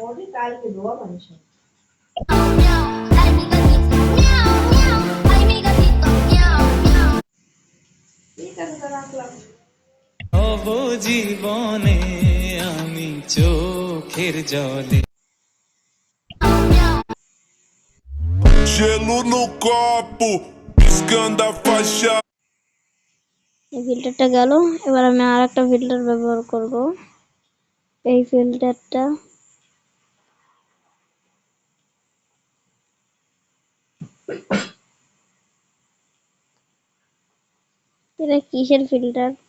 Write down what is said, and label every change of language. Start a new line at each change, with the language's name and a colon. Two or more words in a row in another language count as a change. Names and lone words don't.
Bangla: জীবনে আমি চোখের জলে
Portuguese: Gelo no copo, piscando a faixa.
Bangla: এই ফিল্টারটা গেল, এবার আমি আর একটা ফিল্টার ব্যবহার করব। এই ফিল্টারটা এটা কিসের ফিল্টার?